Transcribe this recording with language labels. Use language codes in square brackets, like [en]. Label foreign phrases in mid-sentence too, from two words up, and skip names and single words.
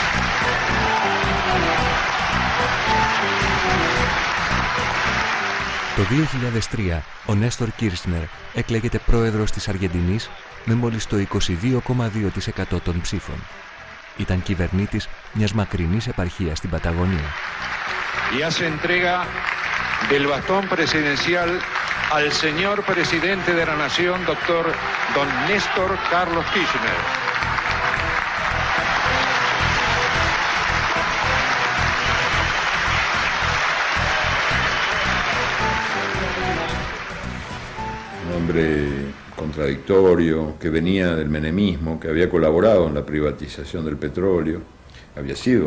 [el] Το 2003, ο Νέστορ Κίρσνερ εκλέγεται πρόεδρος της Αργεντινής με μόλις το 22,2% των ψήφων. Ήταν κυβερνήτης μιας μακρινής επαρχίας στην Παταγωνία. [es] Y hace entrega del bastón presidencial al señor presidente de la nación, doctor don Néstor Carlos Kirchner. Un hombre contradictorio, que venía del menemismo, que había colaborado en la privatización del petróleo, había sido